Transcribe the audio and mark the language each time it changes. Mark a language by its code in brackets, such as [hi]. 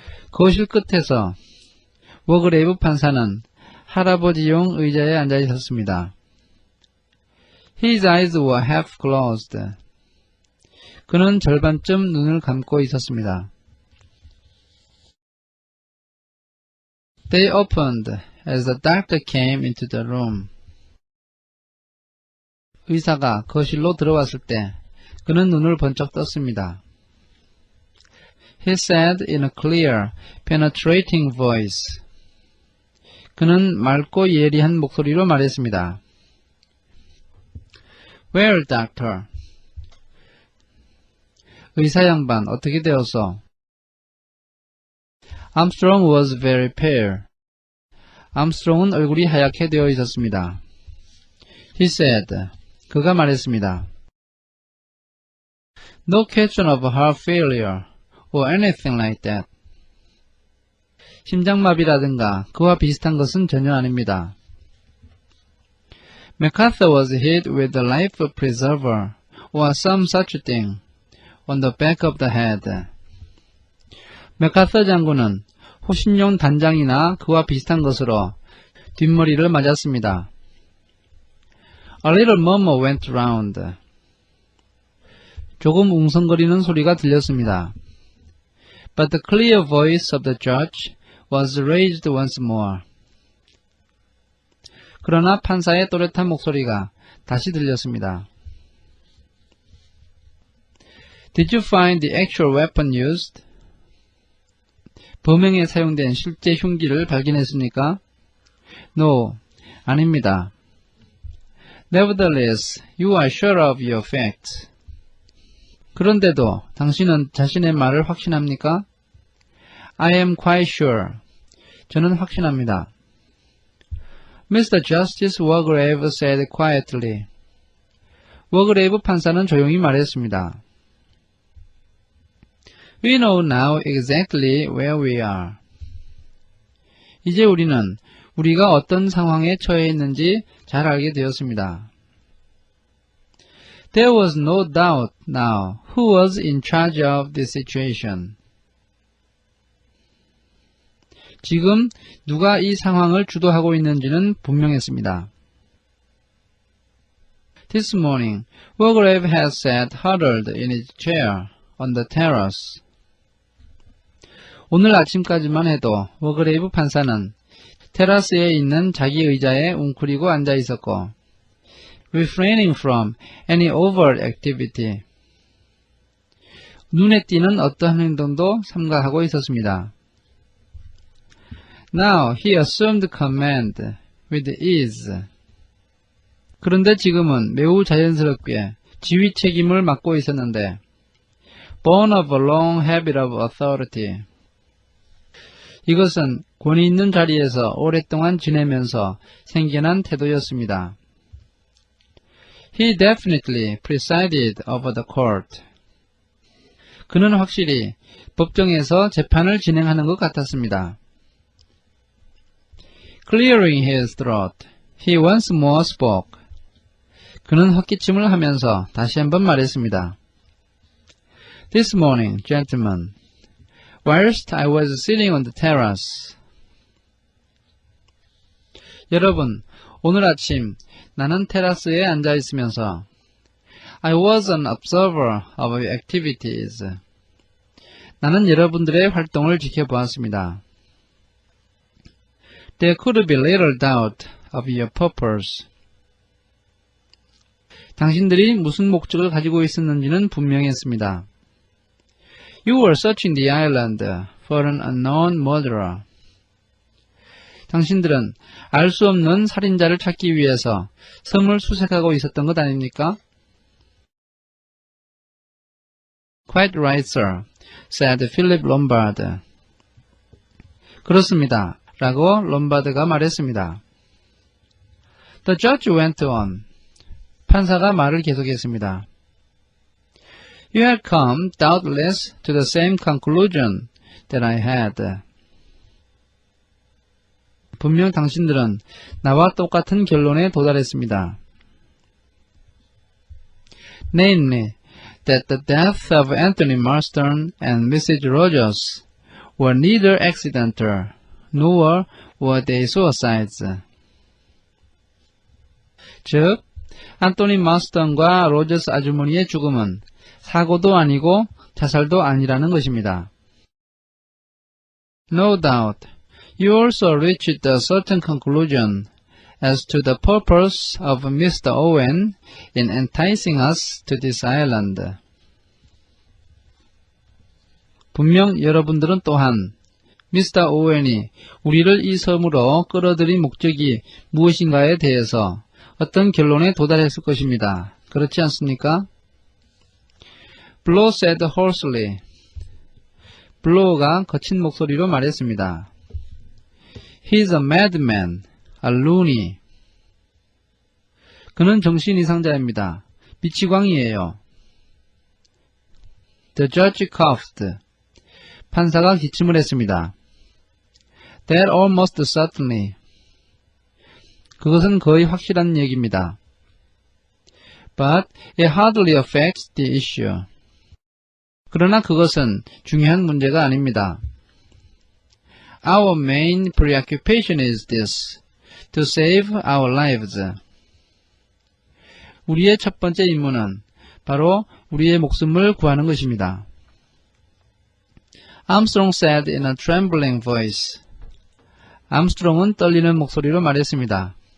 [ko] 거실 끝에서 워그레이브 판사는 할아버지용 의자에 앉아 있었습니다. [en] His eyes were half closed. [ko] 그는 절반쯤 눈을 감고 있었습니다. [en] They opened as the doctor came into the room. [ko] 의사가 거실로 들어왔을 때 그는 눈을 번쩍 떴습니다. [en] He said in a clear, penetrating voice. [ko] 그는 맑고 예리한 목소리로 말했습니다. [en] Well, doctor. [ko] 의사 양반, 어떻게 되었소? [en] Armstrong was very pale. [ko] 암스트롱은 얼굴이 하얗게 되어 있었습니다. [en] He said. [ko] 그가 말했습니다. [en] No question of heart failure or anything like that. [ko] 심장마비라든가 그와 비슷한 것은 전혀 아닙니다. [en] MacArthur was hit with a life preserver or some such thing on the back of the head. [ko] 맥아서 장군은 호신용 단장이나 그와 비슷한 것으로 뒷머리를 맞았습니다. [en] A little murmur went round. [ko] 조금 웅성거리는 소리가 들렸습니다. [en] But the clear voice of the judge was raised once more. [ko] 그러나 판사의 또렷한 목소리가 다시 들렸습니다. [en] Did you find the actual weapon used? [ko] 범행에 사용된 실제 흉기를 발견했습니까? [en] No, [ko] 아닙니다. [en] Nevertheless, you are sure of your facts. [ko] 그런데도 당신은 자신의 말을 확신합니까? [en] I am quite sure. [ko] 저는 확신합니다. [en] Mr. Justice Wargrave said quietly. [ko] 워그레이브 판사는 조용히 말했습니다. [en] We know now exactly where we are. [ko] 이제 우리는 우리가 어떤 상황에 처해 있는지 잘 알게 되었습니다. [en] There was no doubt now who was in charge of the situation. [ko] 지금 누가 이 상황을 주도하고 있는지는 분명했습니다. [en] This morning, Wargrave had sat huddled in his chair on the terrace. [ko] 오늘 아침까지만 해도 워그레이브 판사는 테라스에 있는 자기 의자에 웅크리고 앉아 있었고, [en] refraining from any overt activity. [ko] 눈에 띄는 어떠한 행동도 삼가하고 있었습니다. [en] Now he assumed command with ease. [ko] 그런데 지금은 매우 자연스럽게 지휘 책임을 맡고 있었는데, [en] born of a long habit of authority. [ko] 이것은 권위 있는 자리에서 오랫동안 지내면서 생겨난 태도였습니다. [en] He definitely presided over the court. [ko] 그는 확실히 법정에서 재판을 진행하는 것 같았습니다. [en] Clearing his throat, he once more spoke. [ko] 그는 헛기침을 하면서 다시 한번 말했습니다. [en] This morning, gentlemen, whilst I was sitting on the terrace. [ko] 여러분, 오늘 아침 나는 테라스에 앉아 있으면서 [en] I was an observer of your activities. [ko] 나는 여러분들의 활동을 지켜보았습니다. [en] There could be little doubt of your purpose. [ko] 당신들이 무슨 목적을 가지고 있었는지는 분명했습니다. [en] You were searching the island for an unknown murderer. [ko] 당신들은 알 수 없는 살인자를 찾기 위해서 섬을 수색하고 있었던 것 아닙니까? [en] Quite right, sir, said Philip Lombard. [ko] 그렇습니다, 라고 롬바드가 말했습니다. [en] The judge went on. [ko] 판사가 말을 계속했습니다. [en] You had come, doubtless, to the same conclusion that I had. [ko] 분명 당신들은 나와 똑같은 결론에 도달했습니다. [en] Namely, that the death of Anthony Marston and Mrs. Rogers were neither accidental, nor were they suicides. [ko] 즉, 안토니 마스턴과 로저스 아주머니의 죽음은 사고도 아니고 자살도 아니라는 것입니다. [en] No doubt, you also reached a certain conclusion as to the purpose of Mr. Owen in enticing us to this island. [ko] 분명 여러분들은 또한 미스터 오웬이 우리를 이 섬으로 끌어들인 목적이 무엇인가에 대해서 어떤 결론에 도달했을 것입니다. 그렇지 않습니까? [en] Blow said hoarsely. [ko] 블로우가 거친 목소리로 말했습니다. [en] He's a madman, a loony. [ko] 그는 정신 이상자입니다. 미치광이에요. [en] The judge coughed. [ko] 판사가 기침을 했습니다. [en] That almost certainly. [ko] 그것은 거의 확실한 얘기입니다. [en] But it hardly affects the issue. [ko] 그러나 그것은 중요한 문제가 아닙니다. [en] Our main preoccupation is this, to save our lives. [ko] 우리의 첫 번째 임무는 바로 우리의 목숨을 구하는 것입니다. [en] Armstrong said in a trembling voice. [ko] 암스트롱은 떨리는 목소리로 말했습니다.